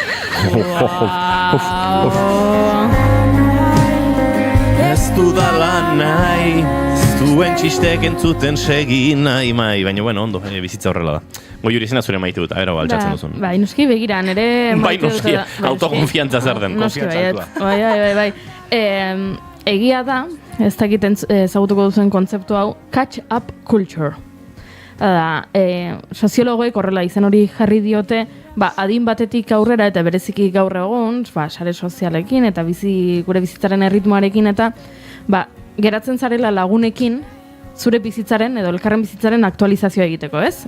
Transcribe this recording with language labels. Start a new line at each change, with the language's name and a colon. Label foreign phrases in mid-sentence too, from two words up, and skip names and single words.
Basque: Ez dudala nahi, zuen txistek entzuten segi nahi, baina ondo, bizitza horrela da. Goiuri izena zure maite dut, abera baltsatzen duzun. Bai, noski begira, nire maite dut. Bai, noski, autokonfiantza zer den, konfiantza altua. Bai. Egia da, ez dakiten ezagutuko duzen kontzeptu hau,
English: catch up culture.
Basque: Soziologoek horrela izen hori jarri diote, adin batetik aurrera eta bereziki gaur egun, sare sozialekin eta gure bizitzaren erritmoarekin eta geratzen zarela lagunekin zure bizitzaren edo elkarren bizitzaren aktualizazioa egiteko, ez?